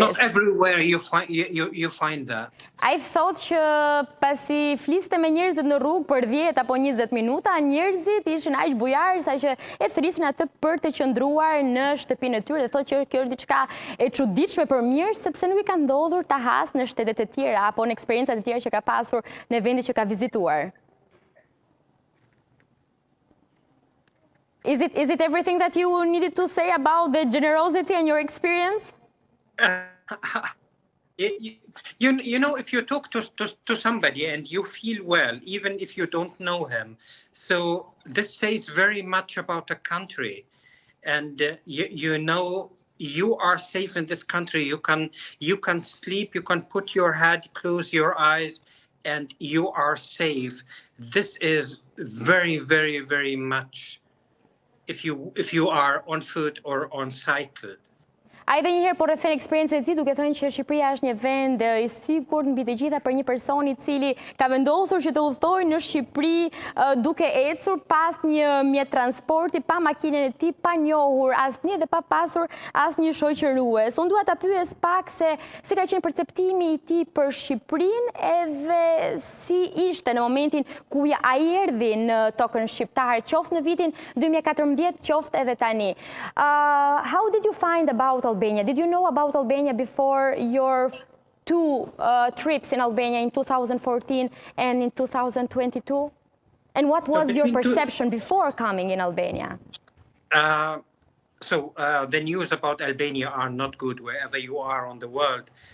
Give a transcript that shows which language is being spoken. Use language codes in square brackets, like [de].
[en] Not everywhere you find that. [sq] Ai thotë që pasi fliste me njerëzit në rrugë për 10 apo 20 minuta, njerëzit ishin aq bujarë saqë e thrisin atë për të qëndruar në shtëpinë e tyre dhe thotë që kjo është diçka e çuditshme për mirë sepse nuk I ka ndodhur ta has në shtetet e tjera apo në eksperiencat e tjera që ka pasur në vendit që ka vizituar. [en] Is it everything that you needed to say about the generosity and your experience? You know, if you talk to somebody and you feel well, even if you don't know him, so this says very much about a country, and you know you are safe in this country. You can sleep, you can put your head, close your eyes, and you are safe. This is very, very, very much if you are on foot or on cycle. [sq] Ai dhe njëherë po rrethën eksperiencën e tij duke thënë që Shqipëria është një vend I sigurt mbi të gjitha për një person I cili ka vendosur që të udhtojë në Shqipëri duke ecur pas një mjet transporti, pa makinën e tij, pa njohur asnjë dhe pa pasur asnjë shoqërues. Unë dua ta pyes pak se si ka qenë perceptimi I tij për Shqipërinë edhe si ishte në momentin ku ai erdhi në tokën shqiptare, qoftë në vitin 2014, qoftë edhe tani. [en] How did you find about Albania? Did you know about Albania before your 2 trips in Albania in 2014 and in 2022? And what was your perception before coming in Albania? The news about Albania are not good wherever you are on the world.